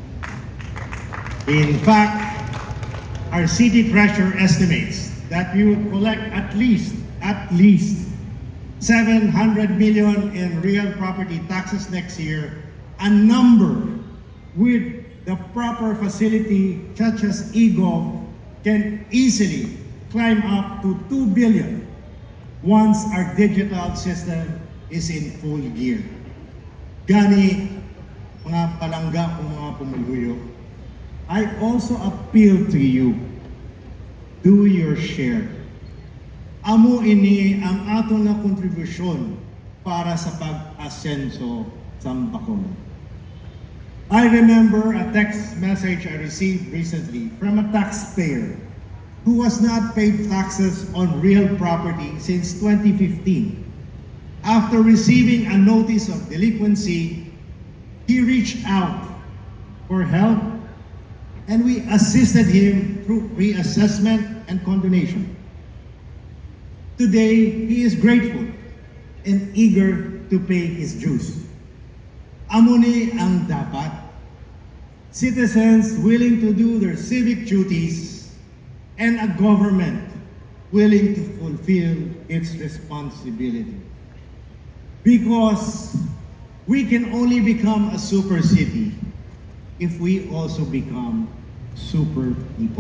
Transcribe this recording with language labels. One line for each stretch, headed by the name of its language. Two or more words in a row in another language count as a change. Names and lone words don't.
English: In fact, our city treasurer estimates that we will collect at least 700 million in real property taxes next year, a number with the proper facility such as eGov can easily climb up to 2 billion once our digital system is in full gear.
Hiligaynon: Gani, mga palangga o mga pumuluyo,
English: I also appeal to you, do your share.
Hiligaynon: Amo ini ang ato nga kontribusyon para sa pag-asenso sa Bacolod.
English: I remember a text message I received recently from a taxpayer who has not paid taxes on real property since 2015. After receiving a notice of delinquency, he reached out for help and we assisted him through reassessment and condonation. Today, he is grateful and eager to pay his dues.
Hiligaynon: Amo ni ang dapat.
English: Citizens willing to do their civic duties and a government willing to fulfill its responsibility. Because we can only become a super city if we also become super people.